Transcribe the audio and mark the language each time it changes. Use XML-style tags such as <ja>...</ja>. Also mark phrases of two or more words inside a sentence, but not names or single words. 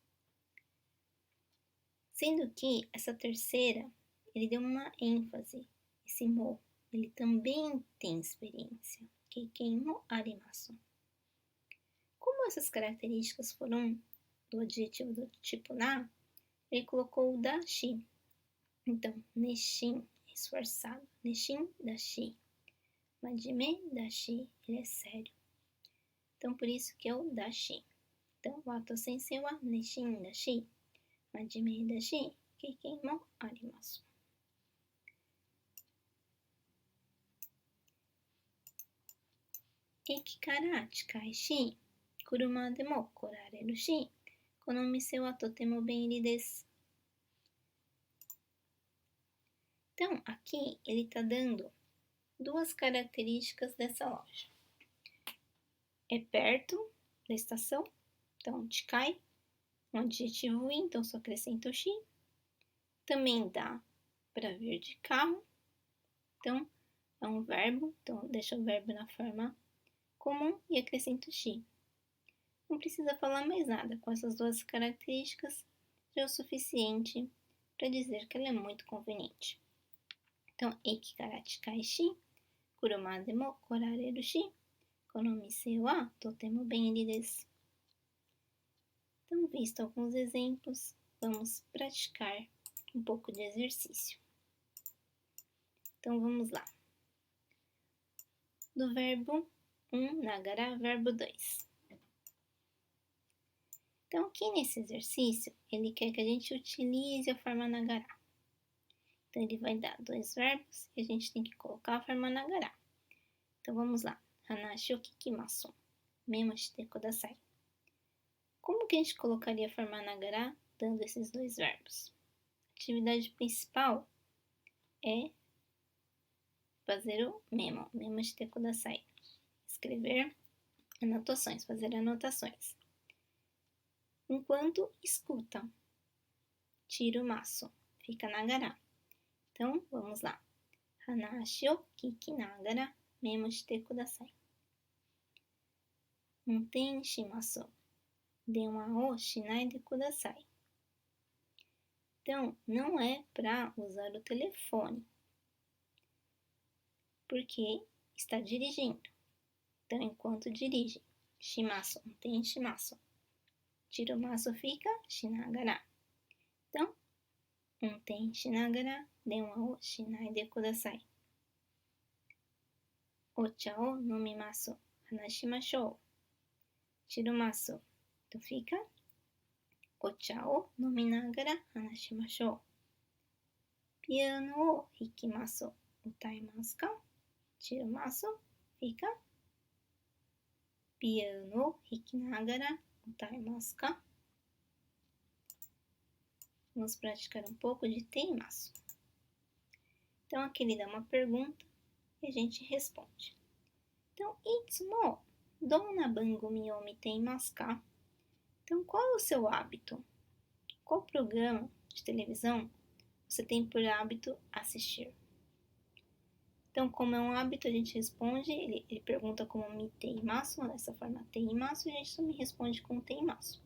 <pt>Sendo que essa terceira, ele deu uma ênfase, esse mo, ele também tem experiência.</pt> <ja>経験もあります.</ja> <pt>Como essas características foram do adjetivo do tipo na, ele colocou o dashi. Então, neshin, esforçado.</pt> <ja>熱心だし。真面目だし,</ja> <pt>ele é sério. Então, por isso que é o dashi. Então,</pt> <ja>ワト先生は熱心だし、真面目だし、経験もあります. 駅から近いし、車でも来られるし、この店はとても便利です.</ja> <pt>Então, aqui ele está dando 2 características dessa loja. É perto da estação, então chikai, um adjetivo i, então só acrescento o shi. Também dá para vir de carro, então é um verbo, então deixa o verbo na forma comum e acrescento o shi. Não precisa falar mais nada, com essas 2 características já é o suficiente para dizer que ela é muito conveniente.</pt> <ja>Então, 駅から近いし、車でも来られるし、この店はとても便利です.</ja> <pt>Então, visto alguns exemplos, vamos praticar um pouco de exercício. Então, vamos lá. Do verbo 1, nagara, verbo 2. Então, aqui nesse exercício, ele quer que a gente utilize a forma nagara. Então, ele vai dar 2 verbos e a gente tem que colocar a forma nagara. Então, vamos lá.</pt> <ja>話を聞きます。メモしてください.</ja> <pt>Como que a gente colocaria a forma nagara dando esses 2 verbos? A atividade principal é fazer o memo.</pt> <ja>メモしてください.</ja> <pt>Escrever anotações, fazer anotações. enquanto escuta. Chirumasu, fica nagara. Então, vamos lá.</pt> <ja>話を聞きながらメモしてください. 運転します。電話をしないでください.</ja> <pt>Então, não é para usar o telefone, porque está dirigindo. Então, enquanto dirige, shimasu, tem shimasu. Chirumasu fica shinagara. Então, tem</pt> <ja>しながら、電話をしないでください. お茶を飲みます、話しましょう. Chirumasu,</ja> <pt>então fica</pt> <ja>お茶を飲みながら話しましょう. ピアノを弾きます、歌いますか? Chirumasu, fica ピアノを弾きながら歌いますか?</ja> <pt>Vamos praticar um pouco de teimasu. Então, aqui ele dá uma pergunta e a gente responde. Então,</pt> <ja>いつもどんな番組を見ていますか?</ja> <pt>Então, qual é o seu hábito? Qual programa de televisão você tem por hábito assistir? Então, como é um hábito, a gente responde, ele pergunta como miteimasu, dessa forma teimasu, e a gente também responde com teimasu.</pt>